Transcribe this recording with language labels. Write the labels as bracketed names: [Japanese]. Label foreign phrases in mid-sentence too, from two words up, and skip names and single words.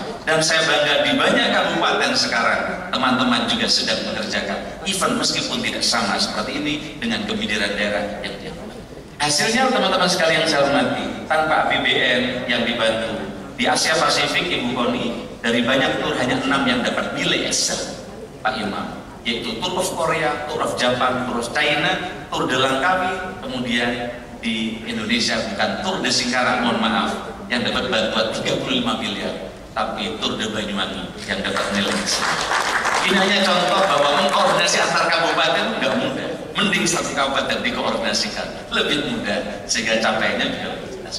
[Indonesian] Dan saya bangga di banyak kabupaten sekarang teman-teman juga sedang mengerjakan event meskipun tidak sama seperti ini dengan kebidiran daerah yang diambil. Hasilnya teman-teman sekalian saya hormati, tanpa APBN yang dibantu di Asia Pasifik Ibu Koni, dari banyak tur hanya 6 yang dapat nilai excel Pak Imam, yaitu Tour of Korea, Tour of Japan, Tour of China, Tour de Langkawi, kemudian di Indonesia bukan Tour de Singkarak, mohon maaf, yang dapat bantuan 35 miliar, tapi Tour de Banyuwangi yang dapat nilai excel. Ini hanya contoh bahwa mengkoordinasi antar kabupaten nggak mudah. Mending satu kabupaten dikoordinasikan, lebih mudah sehingga capaiannya juga lebih jelas.